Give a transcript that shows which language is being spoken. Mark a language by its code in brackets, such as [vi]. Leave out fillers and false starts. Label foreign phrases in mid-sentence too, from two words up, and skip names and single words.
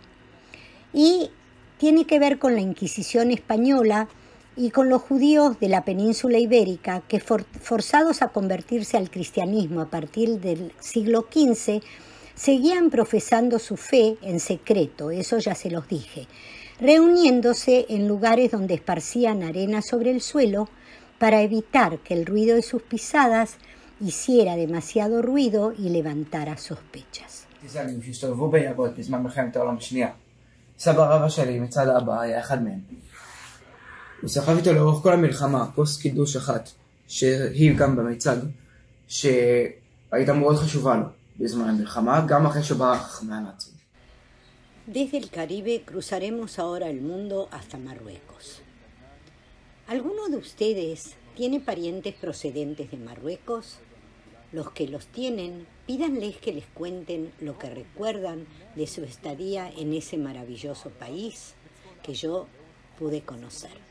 [es] Y tiene que ver con la Inquisición española y con los judíos de la península ibérica que, forzados a convertirse al cristianismo a partir del siglo XV, seguían profesando su fe en secreto, eso ya se los dije, reuniéndose en lugares donde esparcían arena sobre el suelo para evitar que el ruido de sus pisadas hiciera demasiado ruido y levantara sospechas. [he] טיזלים שהסתובבו ביערות בזמן מלחמת העולם השנייה. סבא רבא שלי מצד האבא היה אחד מהם. הוא סחב איתו לאורך כל המלחמה כוס קידוש אחת, שהיא גם במיצג, שהייתה מאוד חשובה לו בזמן המלחמה, גם אחרי שברח מהנאצים. [es] Desde el Caribe cruzaremos ahora el mundo hasta Marruecos. ¿Alguno de ustedes tiene parientes procedentes de Marruecos? Los que los tienen, pídanles que les cuenten lo que recuerdan de su estadía en ese maravilloso país que yo pude conocer.